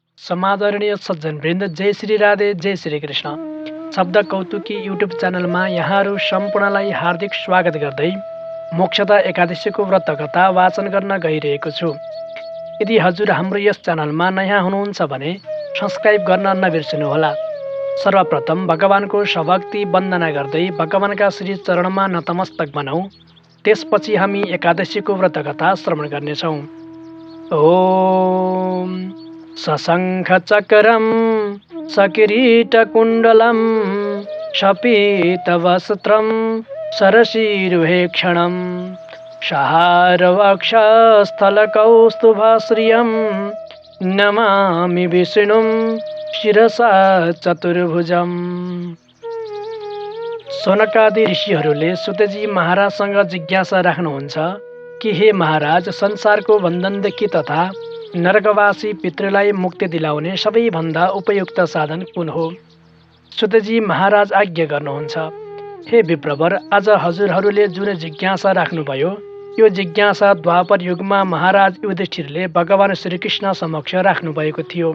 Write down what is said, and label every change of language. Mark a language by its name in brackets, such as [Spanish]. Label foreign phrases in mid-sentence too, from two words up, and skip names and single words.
[Nepali] समादरणीय सज्जनवृन्द, जय श्री राधे, जय श्री कृष्ण। शब्द कौतुकी युट्युब च्यानलमा यहाँहरू सम्पूर्णलाई हार्दिक स्वागत गर्दै मोक्षदा एकादशीको व्रत कथा वाचन गर्न गइरहेको छु। यदि हजुर हाम्रो यस च्यानलमा नयाँ हुनुहुन्छ भने सब्स्क्राइब गर्न नबिर्सनुहोला। सर्वप्रथम भगवानको सभक्ति वन्दना गर्दै भगवानका श्री चरणमा नतमस्तक बनाऊ। त्यसपछि हामी एकादशीको व्रत कथा श्रवण गर्नेछौँ। [Sanskrit] ओम सशङ्खचक्रं सकिरीटकुण्डलं शपीतवस्त्रं सरसीरुहेक्षणं सहारवक्षस्थलकौस्तुभश्रियं नमामि विष्णुं शिरसा चतुर्भुजम्। [Nepali] सनकादि ऋषिहरूले सुतजी महाराजसँग जिज्ञासा राख्नुहुन्छ कि हे महाराज, संसारको बन्धनदेखि तथा नरकवासी पितृलाई मुक्ति दिलाउने सबैभन्दा उपयुक्त साधन कुन हो? सुतजी महाराज आज्ञा गर्नुहुन्छ। हे विप्रवर, आज हजुरहरूले जुन जिज्ञासा राख्नुभयो यो जिज्ञासा द्वापर युगमा महाराज युधिष्ठिरले भगवान श्रीकृष्ण समक्ष राख्नुभएको थियो।